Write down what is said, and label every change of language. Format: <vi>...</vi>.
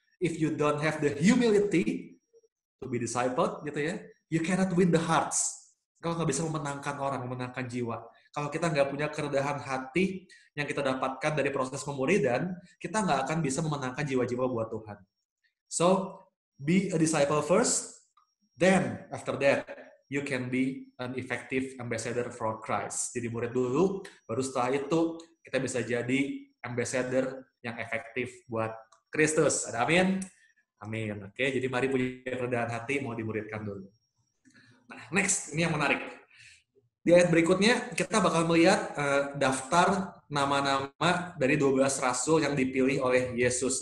<en>If you don't have the humility to be discipled,</en> <id>gitu ya,</id> <en>you cannot win the hearts.</en> <id>Kalau nggak bisa memenangkan orang, memenangkan jiwa. Kalau kita nggak punya kerendahan hati yang kita dapatkan dari proses pemuridan, kita nggak akan bisa memenangkan jiwa-jiwa buat Tuhan.</id> <en>So, be a disciple first, then after that, you can be an effective ambassador for Christ.</en> <id>Jadi murid dulu, baru setelah itu kita bisa jadi ambassador yang efektif buat Kristus. Ada amin? Amin. Oke, jadi mari punya kerendahan hati, mau dimuridkan dulu. Nah, next, ini yang menarik. Di ayat berikutnya, kita bakal melihat daftar nama-nama dari 12 rasul yang dipilih oleh Yesus.</id>